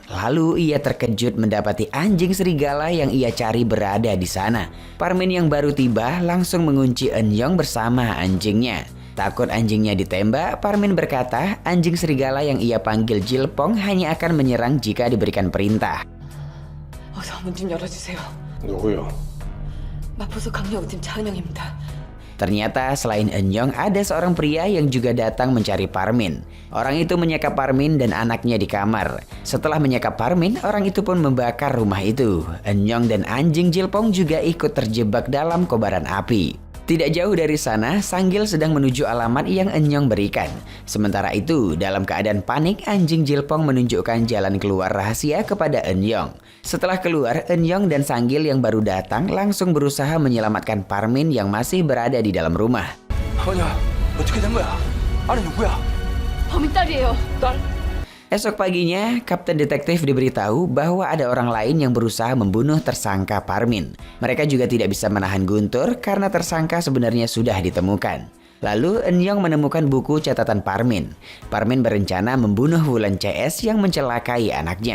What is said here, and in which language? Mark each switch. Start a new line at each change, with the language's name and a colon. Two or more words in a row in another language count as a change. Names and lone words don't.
Indonesian: Lalu ia terkejut mendapati anjing serigala yang ia cari berada di sana. Parmin yang baru tiba langsung mengunci Eun-young bersama anjingnya. Takut anjingnya ditembak, Parmin berkata anjing serigala yang ia panggil Jilpong hanya akan menyerang jika diberikan perintah.
Korean: 어서 문 좀 열어주세요. 누구요? 마포소 강력팀 차은영입니다.
Indonesian: Ternyata selain Eun-young ada seorang pria yang juga datang mencari Parmin. Orang itu menyekap Parmin dan anaknya di kamar. Setelah menyekap Parmin, orang itu pun membakar rumah itu. Eun-young dan anjing Jilpong juga ikut terjebak dalam kobaran api. Tidak jauh dari sana, Sanggil sedang menuju alamat yang Eun-young berikan. Sementara itu, dalam keadaan panik, anjing Jilpong menunjukkan jalan keluar rahasia kepada Eun-young. Setelah keluar, Eun-young dan Sanggil yang baru datang langsung berusaha menyelamatkan Parmin yang masih berada di dalam rumah.
Korean: 아니야, 어떻게 된 거야? 아니 누구야? 범인 딸이에요. 딸?
Indonesian: Esok paginya, Kapten Detektif diberitahu bahwa ada orang lain yang berusaha membunuh tersangka Parmin. Mereka juga tidak bisa menahan Guntur karena tersangka sebenarnya sudah ditemukan. Lalu Eun-young menemukan buku catatan Parmin. Parmin berencana membunuh Wulan CS yang mencelakai anaknya.